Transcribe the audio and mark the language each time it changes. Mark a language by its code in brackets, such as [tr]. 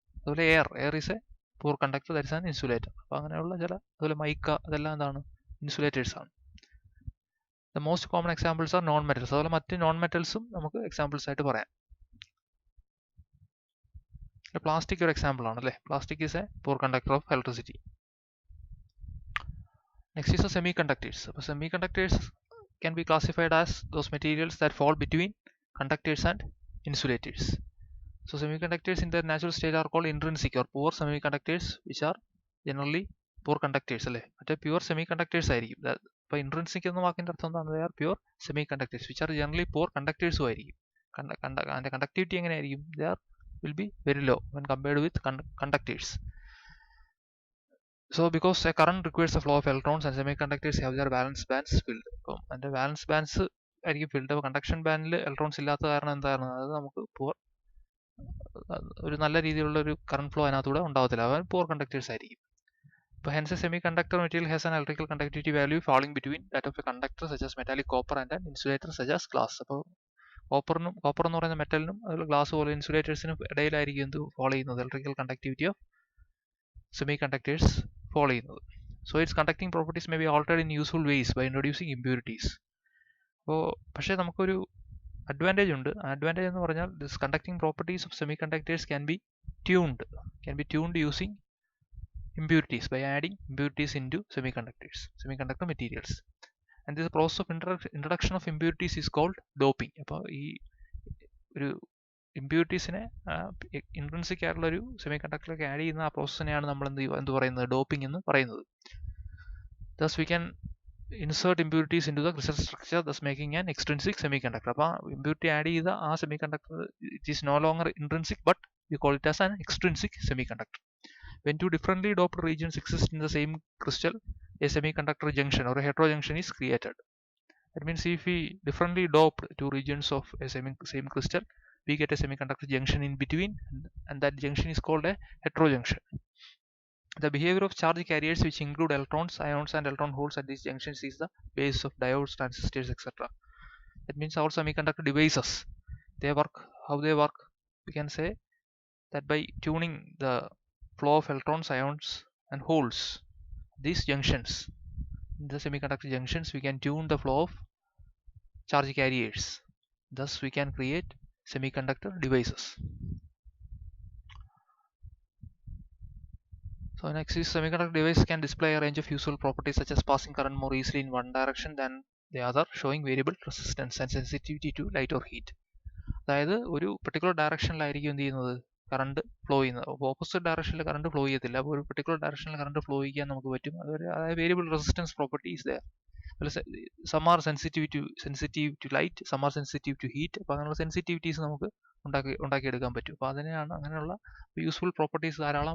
[ml] അതുപോലെ [en] Air is a poor conductor, that's an insulator. [ml] അപ്പോൾ അങ്ങനെയുള്ള അതുപോലെ മൈക്ക, അതെല്ലാം എന്താണ്? ഇൻസുലേറ്റേഴ്സ് ആണ്. [en] The most common examples are non metals. [ml] അതുപോലെ മറ്റ് നോൺ മെറ്റൽസും നമുക്ക് എക്സാമ്പിൾസ് ആയിട്ട് പറയാം. പ്ലാസ്റ്റിക് ഒരു എക്സാമ്പിൾ ആണ്, അല്ലേ? [en] Plastic is a poor conductor of electricity. Next is semiconductors. അപ്പോൾ semiconductors can be classified as those materials that fall between conductors and insulators. So semiconductors in their natural state are called intrinsic or poor semiconductors, which are generally poor conductors, അല്ലേ? [ml] മറ്റേ pure സെമികണ്ടക്ടേഴ്സ് ആയിരിക്കും. ഇപ്പോൾ intrinsic എന്ന വാക്കിന്റെ അർത്ഥം എന്താണ്? [en] they are pure semiconductors which are generally poor conductors ആയിരിക്കും. [ml] അതിന്റെ കണ്ടക്ടിവിറ്റി എങ്ങനെയായിരിക്കും? [en] will be very low when compared with conductors. So because a current requires the flow of electrons and semiconductors have their valence bands filled. [ml] അപ്പം അതിന്റെ വാലൻസ് bands ആയിരിക്കും filled. അപ്പോൾ conduction ബാൻഡിൽ electrons ഇല്ലാത്ത കാരണം എന്താണ്? അത് നമുക്ക് ഒരു നല്ല രീതിയിലുള്ള ഒരു കറണ്ട് ഫ്ലോ അതിനകത്തൂടെ ഉണ്ടാവത്തില്ല. അവ poor conductors ആയിരിക്കും. [en] Hence a semiconductor material has an electrical conductivity value falling between that of a conductor such as metallic copper and an insulator such as glass. [ml] അപ്പോൾ കോപ്പർ എന്ന് പറയുന്ന മെറ്റലിനും അതുപോലെ ഗ്ലാസ് പോലെ ഇൻസുലേറ്റേഴ്സിനും ഇടയിലായിരിക്കും എന്ത് follow ചെയ്യുന്നത്, electrical conductivity of semiconductors follow ചെയ്യുന്നത്. [en] So its conducting properties may be altered in useful ways by introducing impurities. [ml] അപ്പോൾ പക്ഷേ നമുക്കൊരു അഡ്വാൻറ്റേജ് ഉണ്ട്. അഡ്വാൻറ്റേജ് എന്ന് പറഞ്ഞാൽ [en] This conducting properties of semiconductors can be tuned using impurities by adding impurities into semiconductor materials, and this process of introduction of impurities is called doping. [ml] അപ്പോൾ ഈ ഒരു ഇമ്പ്യൂരിറ്റീസിനെ intrinsic ആയിട്ടുള്ള ഒരു സെമി കണ്ടക്ടറിലേക്ക് ആഡ് ചെയ്യുന്ന ആ പ്രോസസ്സിനെയാണ് നമ്മൾ എന്ത് പറയുന്നത്, ഡോപ്പിംഗ് എന്ന് പറയുന്നത്. [en] Thus we can insert impurities into the crystal structure, thus making an extrinsic semiconductor. [ml] അപ്പോൾ impurity ആഡ് ചെയ്ത ആ semiconductor [en] It is no longer intrinsic but we call it as an extrinsic semiconductor. When two differently doped regions exist in the same crystal, a semiconductor junction or a heterojunction is created. That means if we differently dope two regions of a same crystal, we get a semiconductor junction in between, and that junction is called a heterojunction. The behavior of charge carriers, which include electrons, ions, and electron holes at these junctions, is the basis of diodes, transistors, etc. That means our semiconductor devices, how they work, we can say that by tuning the flow of electrons, ions, and holes, these junctions, the semiconductor junctions, we can tune the flow of charge carriers. Thus we can create semiconductor devices. So next is semiconductor device can display a range of useful properties such as passing current more easily in one direction than the other, showing variable resistance and sensitivity to light or heat. [ml] അതായത് ഒരു particular ഡയറക്ഷനിലായിരിക്കും എന്ത് ചെയ്യുന്നത്, current flow ചെയ്യുന്നത്. അപ്പോൾ opposite ഡയറക്ഷനിൽ current flow ചെയ്യത്തില്ല. അപ്പോൾ ഒരു പെർട്ടിക്കുലർ ഡയറക്ഷനിൽ കറണ്ട് ഫ്ലോ ചെയ്യാൻ നമുക്ക് പറ്റും. [en] അതായത് variable resistance property is there. Some are sensitive to light, some are sensitive to heat. [ml] അപ്പോൾ അങ്ങനെയുള്ള സെൻസിറ്റിവിറ്റീസ് നമുക്ക് ഉണ്ടാക്കിയെടുക്കാൻ പറ്റും. അപ്പോൾ അതിനെയാണ് അങ്ങനെയുള്ള യൂസ്ഫുൾ പ്രോപ്പർട്ടീസ് ധാരാളം.